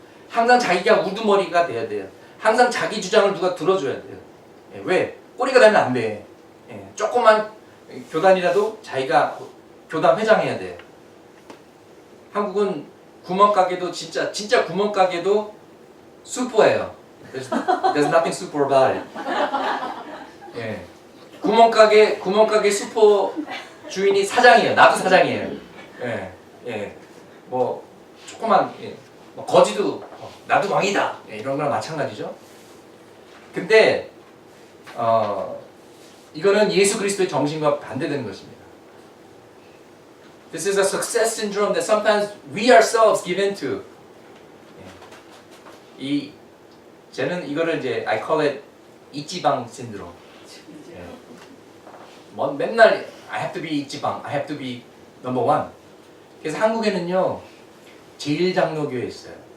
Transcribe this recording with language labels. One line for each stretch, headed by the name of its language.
Korean: 항상 자기가 우두머리가 돼야 돼요. 항상 자기 주장을 누가 들어줘야 돼요. 예. 왜? 꼬리가 되면 안 돼. 예. 조그만 교단이라도 자기가 교단 회장해야 돼요. 한국은 구멍가게도 진짜 구멍가게도 슈퍼예요.
English: There's nothing super about it.
Korean: 예. 구멍가게 슈퍼 주인이 사장이에요. 나도 사장이에요. 예. 예. 뭐 조그만 예. 뭐 거지도 나도 왕이다. 예. 이런 거랑 마찬가지죠. 근데 이거는 예수 그리스도의 정신과 반대되는 것입니다.
English: This is a success syndrome that sometimes we ourselves give into.
Korean: 저는 이거를 이제
English: I call it
Korean: 이지방 신드롬.
English: 맨날 I have to be 이지방, I have to be number one.
Korean: 그래서 한국에는요 제1장로교회 있어요.